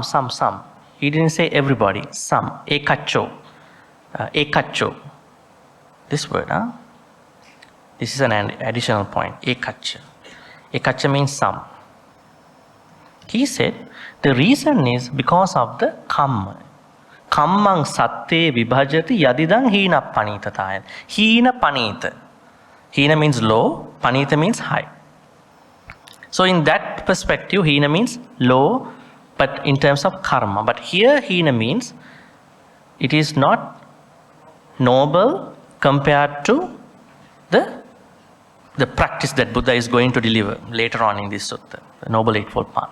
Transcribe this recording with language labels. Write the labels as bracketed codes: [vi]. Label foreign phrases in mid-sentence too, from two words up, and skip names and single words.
[en] He didn't say everybody, some. [pi] Ekaccho. Ekaccho. [en] This word, huh? This is an additional point. [pi] Ekaccha. Ekaccha [en] means some. He said, the reason is because of the kamma. [pi] Kammang satte vibhajati yadidang hina panita tayan. Hina panita. [en] Hina means low, panita means high. So in that perspective, hina means low, but in terms of karma. But here hina means it is not noble compared to the practice that Buddha is going to deliver later on in this sutta, the Noble Eightfold Path.